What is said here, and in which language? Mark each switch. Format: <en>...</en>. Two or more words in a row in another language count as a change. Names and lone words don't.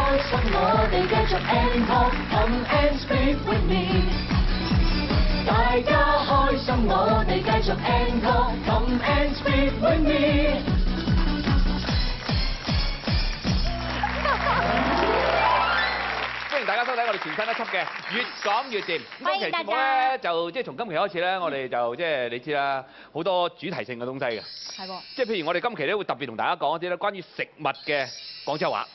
<yue>心我哋繼續 encore</yue> <en>Come and speak with me</en> <yue>大家開心我哋繼續 encore</yue> <en>Come and speak with me</en> <yue>歡迎大家收睇我哋全新一輯嘅越講越掂。咁今期節目咧就即係從今期開始咧，我哋就即係你知啦，好多主題性嘅東西嘅。係喎。即係譬如我哋今期咧會特別同大家講一啲咧關於食物嘅廣州話。</yue>